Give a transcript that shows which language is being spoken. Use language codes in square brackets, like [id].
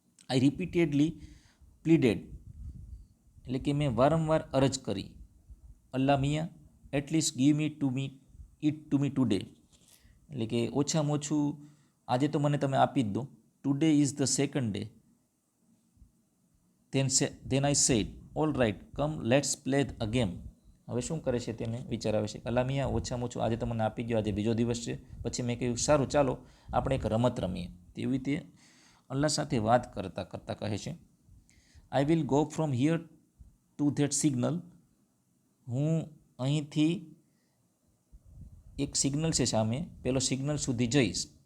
[en] I repeatedly pleaded [gu] એટલે કે મેં વારંવાર અરજ કરી. અલ્લાહ મિયા [en] at least give me to me today [gu] એટલે કે ઓછામાં ઓછું આજે તો મને તમે આપી જ દો. [en] Today is the second day. Then I said, all right, come let's play a game. [gu] હવે શું કરે છે તેને વિચાર આવે છે. અલ્લાહ મિયા ઓછામાં ઓછું આજે તો મને આપી ગયો, આજે બીજો દિવસ છે. પછી મેં કહ્યું સારું ચાલો આપણે એક રમત રમીએ. તેવી રીતે અલ્લાહ સાથે વાત કરતાં કહે છે. [en] I will go from here to that signal. [gu] હું અહીંથી એક સિગ્નલ છે સામે, પેલો સિગ્નલ સુધી જઈશ.